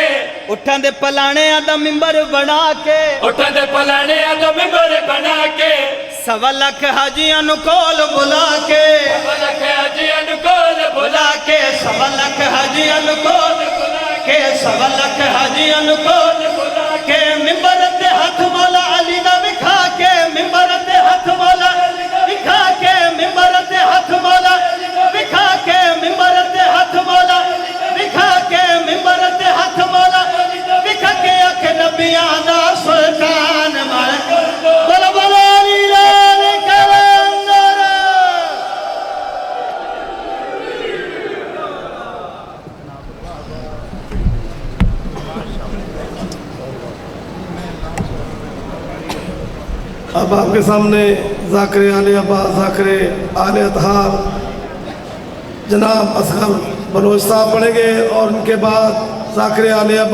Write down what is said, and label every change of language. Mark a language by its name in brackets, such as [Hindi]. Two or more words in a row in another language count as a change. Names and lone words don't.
[Punjabi] اٹھاں دے پلانے دا منبر بنا کے اٹھاں دے پلانے دا منبر بنا کے سوا لکھ حاجیاں نو کول بلا کے سوا لکھ حاجیاں نو کول بلا کے سوا لکھ حاجیاں نو کول کے سوا لکھ حاجیاں نو کول کے منبر تے ہاتھ مولا علی دا وکھا کے منبر تے ہاتھ مولا وکھا کے منبر تے ہاتھ مولا وکھا کے منبر تے ہاتھ مولا وکھا کے منبر تے ہاتھ مولا وکھا کے اکھ نبیاں دا سلطان مال بولو بولو علی لال کلندر [Urdu] اب آپ کے سامنے ذاکر آل عباس ذاکر آل اطہار جناب اصغر بلوچ صاحب پڑھیں گے اور ان کے بعد ذاکر آل عباس